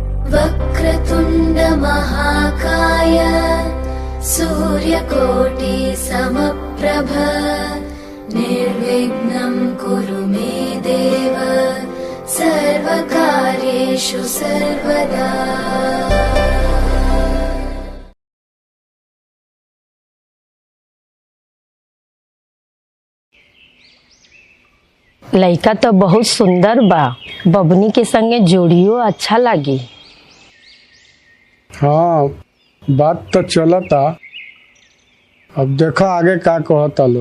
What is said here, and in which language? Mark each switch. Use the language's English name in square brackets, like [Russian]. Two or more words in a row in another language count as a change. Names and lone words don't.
[Sanskrit] वक्रतुण्ड महाकाय सूर्यकोटि समप्रभ निर्विघ्नं कुरु मे देव सर्वकार्येषु सर्वदा। [Bhojpuri] लइका तो बहुत सुंदर बा, बबनी के संगे जोड़ियो अच्छा लागी। हाँ बात तो चलता, अब देखो आगे का कहता लो।